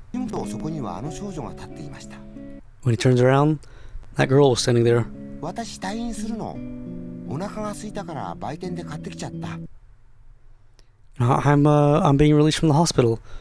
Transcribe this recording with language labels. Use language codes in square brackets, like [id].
[ja] とそこにはあの少女が立っていました。 [en] When he turns around, that girl was standing there. [ja] 私退院するの。お腹が空いたから売店で買ってきちゃった。 [en] I'm being released from the hospital.